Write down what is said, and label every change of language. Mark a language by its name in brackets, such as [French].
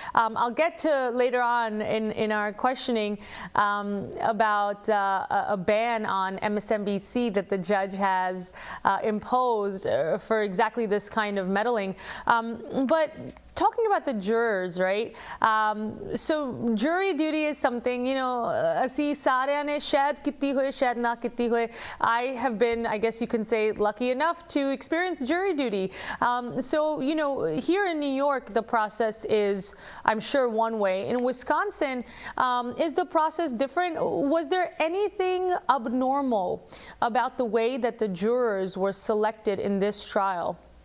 [English] I'll get to later on in our questioning about a ban on MSNBC that the judge has imposed for exactly this kind of meddling. But talking about the jurors, right? So jury duty is something, [Punjabi] ਅਸੀਂ ਸਾਰਿਆਂ ਨੇ ਸ਼ਾਇਦ ਕੀਤੀ ਹੋਏ, ਸ਼ਾਇਦ ਨਾ ਕੀਤੀ ਹੋਏ. [English] I have been, I guess you can say, lucky enough to experience jury duty. So, here in New York, the process is, I'm sure, one way. In Wisconsin, is the process different? Was there anything abnormal about the way that the jurors were selected in this trial?